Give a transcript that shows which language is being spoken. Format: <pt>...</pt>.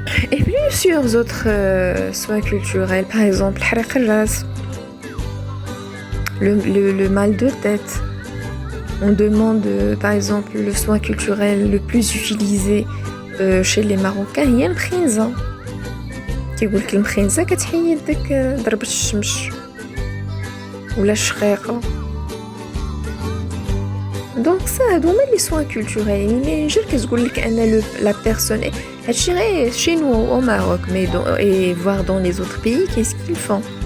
<fr>Et plusieurs autres soins culturels, par exemple le mal de tête. On demande par exemple le soin culturel le plus utilisé chez les Marocains,</fr> <ar>هي المخنزة. كيقول لك المخنزة كتحيد داك ضربة الشمس ولا الشقيقة.</ar> <fr>Donc ça</fr> <ar>هادو هما</ar> <fr>les soins culturels. Leininger</fr> <ar>كتقول لك أن</ar> <fr>la personne</fr> <ar>هادشي غير</ar> <fr>chez nous au Maroc, mais et voir dans les autres pays qu'est-ce qu'ils font.</fr>